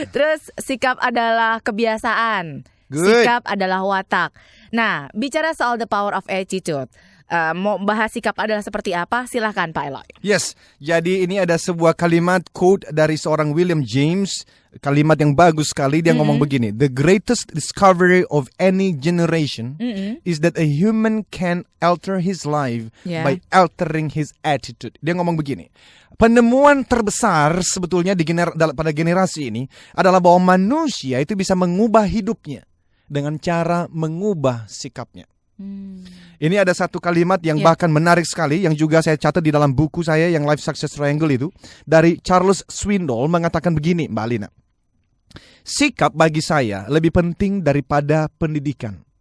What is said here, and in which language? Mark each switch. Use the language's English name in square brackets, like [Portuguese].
[Indonesian] Terus sikap adalah kebiasaan. [English] Good. [Indonesian] Sikap adalah watak. Nah, bicara soal [English] the power of attitude, [Indonesian] mau bahas sikap adalah seperti apa? Silahkan Pak Eloy. Yes, jadi ini ada sebuah kalimat quote dari seorang William James. Kalimat yang bagus sekali. Dia ngomong begini, [English] the greatest discovery of any generation is that a human can alter his life by altering his attitude. [Indonesian] Dia ngomong begini, penemuan terbesar sebetulnya pada generasi ini adalah bahwa manusia itu bisa mengubah hidupnya dengan cara mengubah sikapnya. Ini ada satu kalimat yang bahkan menarik sekali yang juga saya catat di dalam buku saya yang Life Success Triangle itu dari Charles Swindoll mengatakan begini, Mbak Alina. Sikap bagi saya lebih penting daripada pendidikan.